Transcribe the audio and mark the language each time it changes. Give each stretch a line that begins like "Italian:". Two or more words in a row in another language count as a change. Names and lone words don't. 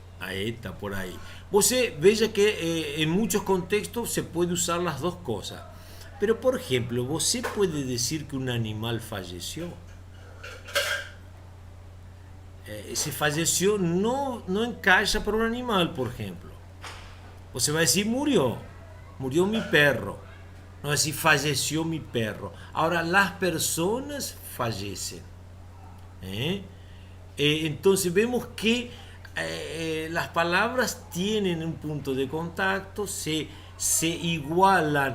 Spanish: Ahí está, por ahí.
Portuguese: Você veja
Spanish: que en muchos contextos se puede usar las dos cosas. Pero, por ejemplo, você puede decir que un animal falleció. Se falleció no encaixa para un animal, por ejemplo.
Portuguese: Você vai
Spanish: decir murió. Murió mi perro. No va a decir falleció mi perro. Ahora, las personas fallecen. ¿eh? Entonces vemos que las palabras tienen un punto de contacto, se igualan.